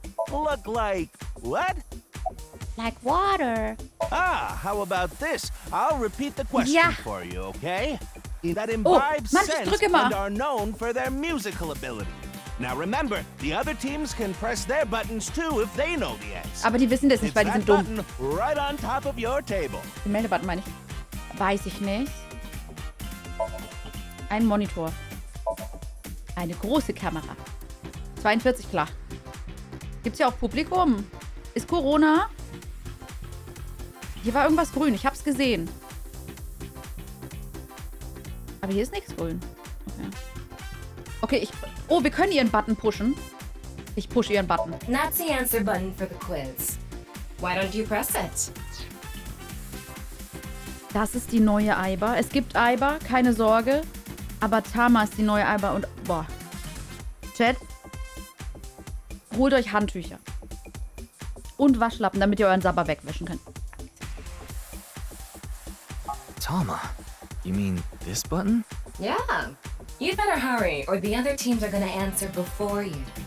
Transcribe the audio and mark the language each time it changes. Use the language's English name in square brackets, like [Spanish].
[English] Look like what? Like water. How about this? I'll repeat the question for you, okay? That imbibe [German] Mann, [English] sense and are known for their musical ability. Now remember, the other teams can press their buttons too if they know the answer. [German] Aber die wissen das nicht, weil die sind dumm. [English] Button right on top of your table. [German] Den Meldebutton meine ich. Weiß ich nicht. Ein Monitor. Eine große Kamera. 42 klar. Gibt's hier auch Publikum? Ist Corona? Hier war irgendwas grün. Ich hab's gesehen. Aber hier ist nichts grün. Okay, wir können ihren Button pushen. Ich pushe ihren Button. [English] That's the answer button for the quiz. Why don't you press it? [German] Das ist die neue Aiba. Es gibt Aiba, keine Sorge. Aber Tama ist die neue Aiba und... Boah. Chat. Holt euch Handtücher. Und Waschlappen, damit ihr euren Sabber wegwischen könnt. [English] Tama, you mean this button? Yeah. You'd better hurry, or the other teams are gonna answer before you.